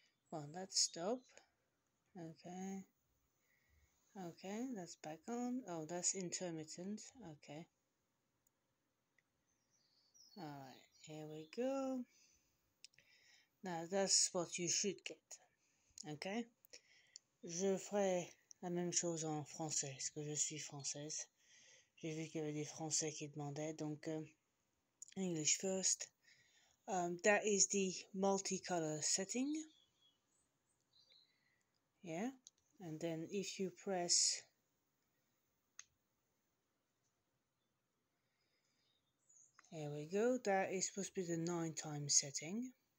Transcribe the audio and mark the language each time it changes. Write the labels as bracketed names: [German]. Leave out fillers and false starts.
[English] Well, let's stop. Okay. Okay, that's back on. Oh, that's intermittent. Okay. Alright, here we go. Now, that's what you should get. Okay. [French] Je ferai la même chose en français, parce que je suis française. J'ai vu qu'il y avait des Français qui demandaient, donc [English] English first. That is the multicolor setting. Yeah. And then if you press here we go, that is supposed to be the 9-time setting.